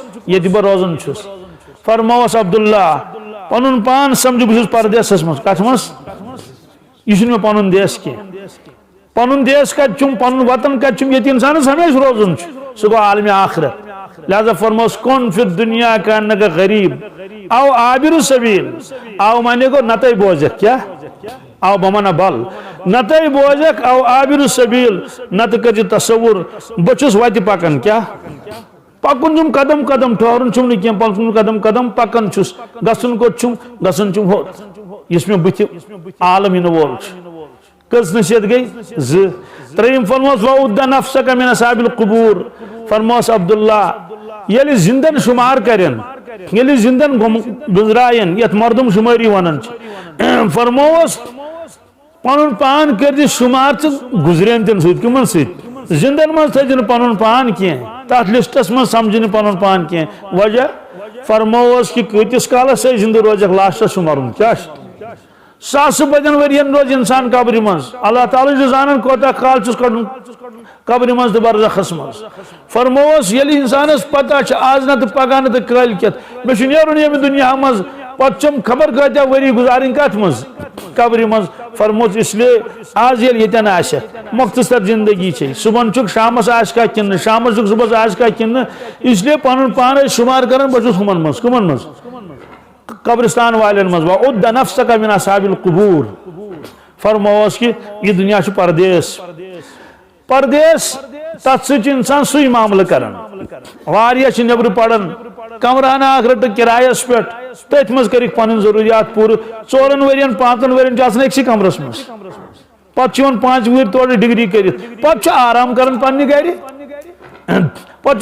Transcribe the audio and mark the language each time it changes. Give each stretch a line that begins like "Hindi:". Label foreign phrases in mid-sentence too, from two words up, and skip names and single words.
Kashmiri: ییٚتہِ بہٕ روزان چھُس فرمووس عبداللہ پنُن پان سمجھِ بہٕ چھُس پردیسس منٛز کتھ منٛز یہِ چھُنہٕ مےٚ پنُن دیس کینٛہہ پنُن دیس کتہِ چھُم پنُن وطن کتہِ چھُم ییٚتہِ انسانس ہمیشہِ روزُن چھُ سُہ گوٚو عالمِ آخرت لہذا فرموس
Arabic: کُن فی الدنیا کانکا غریب او عابر سبیل
Kashmiri: او معنی گوٚو نتَے بوزکھ کیٛاہ او بہٕ ونہٕ بل نتَے بوزکھ او عابر سبیل نتہٕ کٔرۍ زِ تصوُر بہٕ چھُس وتہِ پکان کیٛاہ پکن چھم قدم قدم ٹھہرن چھم نہ کینٛہہ پکن قدم قدم پکان چھس گژھن کوٚت چھم گژھن چھم ہوت یس مےٚ بٕتھِ عالم یِنہٕ وول چھُ کٔژ نصیحت گٔے زٕ ترٛیٚیِم فرموس
Arabic: وعد نفسک من اصحاب القبور
Kashmiri: فرموس عبداللہ ییٚلہِ زندن شمار کرن ییٚلہِ زندن گُزرایَن یتھ مردم شمٲری ونان چھِ فرموس پنُن پان کٔرۍ زِ شمار ژٕ گُزریمتٮ۪ن سۭتۍ کٕمن سۭتۍ زندن منٛز تھٲیزِ نہٕ پنُن پان کینٛہہ تتھ لسٹس منٛز سمجھِ نہٕ پنُن پان کینٛہہ وجہ فرموس کہ کۭتِس کالس ہے زندٕ روزکھ لاسٹس چھُ مرُن کیٛاہ چھُ ساسہٕ بدین ؤرین روز انسان قبرِ منٛز اللہ تعالیٰ چھُ زانان کوتاہ کال چھُس کڑُن قبرِ منٛز تہٕ برزخس منٛز فرموس ییٚلہِ انسانس پتہ چھِ آز نہ تہٕ پگاہ نہ تہٕ کٲلۍکٮ۪تھ مےٚ چھُ نیرُن ییٚمہِ دُنیا منٛز پتہٕ چھُم خبر کۭتیاہ ؤری گُزارٕنۍ کتھ منٛز قبرِ منٛز فرموس
Urdu: اس لیے
Kashmiri: آز ییٚلہِ ییٚتٮ۪ن آسٮ۪کھ مختصر زندگی چھے صبحن چھُکھ شامس آسہِ کانٛہہ کِنہٕ نہٕ شامس چھُکھ صبحس آسہِ کانٛہہ کِنہٕ نہٕ
Urdu: اس لیے
Kashmiri: پنُن پان ٲسۍ شُمار کران بہٕ چھُس ہُمن منٛز کٕمن منٛز قبرستان والٮ۪ن منٛز
Arabic: وعد نفسک من اصحاب القبور
Kashmiri: فرموس کہ یہ دنیا چھُ پردیس پردیس تتھ سۭتۍ چھُ انسان سُے معاملہٕ کران واریاہ چھِ نیبرٕ پران کمرانہ اکھ رٔٹٕکھ کِرایس پٮ۪ٹھ تٔتھۍ منٛز کٔرِکھ پنٕنۍ ضروٗریات پوٗرٕ 4 ؤرین 5 ؤرین چھُ آسان أکسٕے کمرس منٛز پتہٕ چھُ یِوان 5 وُہٕرۍ تورٕ ڈگری کٔرِتھ پتہٕ چھُ آرام کران پننہِ گرِ پتہٕ